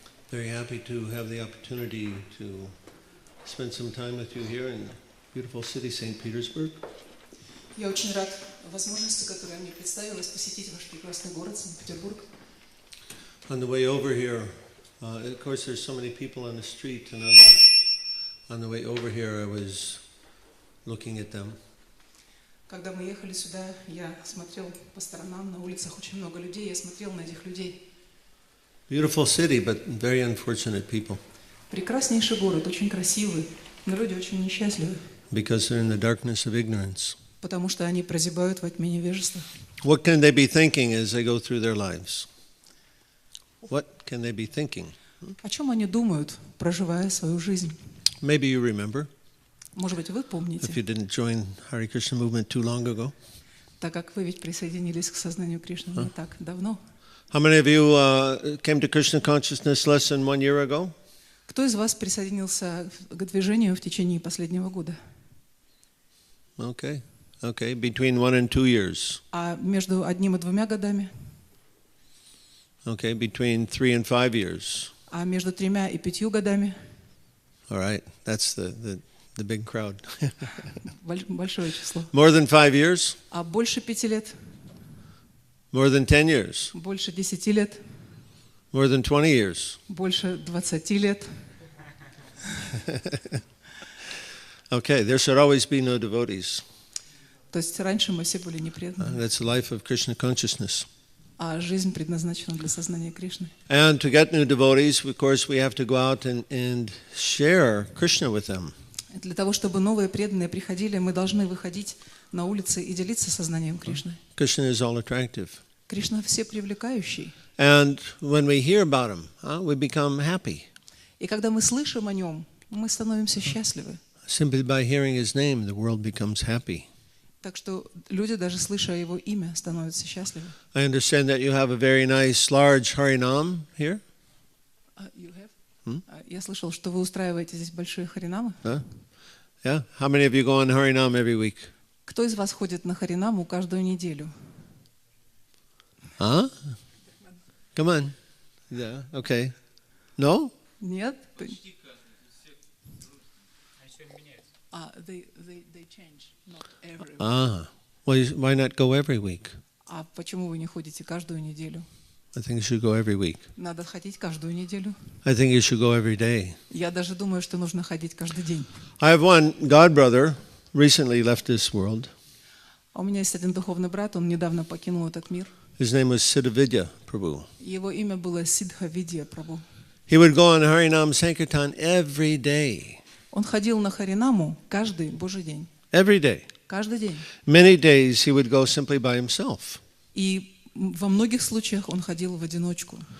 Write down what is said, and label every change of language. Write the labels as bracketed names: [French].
[English] Very happy to have the opportunity to spend some time with you here in beautiful city St. Petersburg. [Russian] Я очень рад возможности, которая мне представилась, посетить ваш прекрасный город Санкт-Петербург. [English] On the way over here, of course, there's so many people on the street, and on the way over here, I was looking at them. [Russian] Когда мы ехали сюда, я смотрел по сторонам, на улицах очень много людей, я смотрел на этих людей. [English] Beautiful city, but very unfortunate people. [Russian] Прекраснейший город, очень красивый, но люди очень несчастливы. [English] Because they're in the darkness of ignorance. [Russian] Потому что они прозябают во тьме невежества. [English] What can they be thinking as they go through their lives? What can they be thinking? [Russian] О чем они думают, проживая свою жизнь? [English] Maybe you remember. [Russian] Может быть, вы [English] If [Russian] помните, [English] you didn't join Hare Krishna movement too long ago. [Russian] так как вы ведь присоединились к сознанию Кришны не так давно. [English] How many of you came to Krishna consciousness less than 1 year ago? [Russian] Кто из вас присоединился к движению в течение последнего года? [English] Okay, between 1 and 2 years. [Russian] А между 1 и 2 годами? [English] Okay, between 3 and 5 years. [Russian] А между 3 и 5 годами? [English] All right, that's the big crowd. [Russian] Большое число. [English] More than 5 years? [Russian] А больше 5 лет? [English] More than 10 years? [Russian] Больше 10 лет? [English] More than 20 years? [Russian] Больше 20 лет? [English] Okay, there should always be no devotees. [Russian] То есть раньше мы все были непреданными, [English] That's the life of Krishna consciousness. [Russian] а жизнь предназначена для сознания Кришны. [English] And to get new devotees, of course, we have to go out and share Krishna with them. [Russian] Для того, чтобы новые преданные приходили, мы должны выходить на улицы и делиться сознанием Кришны. [English] Krishna is all attractive. [Russian] Кришна все привлекающий. [English] And when we hear about him, we become happy. [Russian] И когда мы слышим о нем, мы становимся счастливы. [English] Simply by hearing his name, the world becomes happy. [Russian] Так что люди, даже слыша его имя, становятся счастливы. [English] I understand that you have a very nice, large Harinam here. [Russian] Я слышал, что вы устраиваете здесь большие харинамы. [English] Yeah? How many of you go on Harinam every week? [Russian] Кто из вас ходит на харинаму каждую неделю? [English] Huh? Come on. Yeah, okay. No? [Russian] Нет? [English] They change, not every week. Ah. Well, why not go every week? [Russian] А почему вы не ходите каждую неделю? [English] I think you should go every week. [Russian] Надо ходить каждую неделю. [English] I think you should go every day. [Russian] Я даже думаю, что нужно ходить каждый день. [English] I have one god brother recently left this world. [Russian] А у меня есть один духовный брат, он недавно покинул этот мир. [English] His name was Siddhavidya Prabhu. [Russian] Его имя было Сиддхавидья Прабху. [English] He would go on Harinam Sankirtan every day. [Russian] Он ходил на Харинаму каждый Божий день. [English] Every day. [Russian] Каждый день. [English] Many days he would go simply by himself. [Russian] И во многих случаях он ходил в одиночку.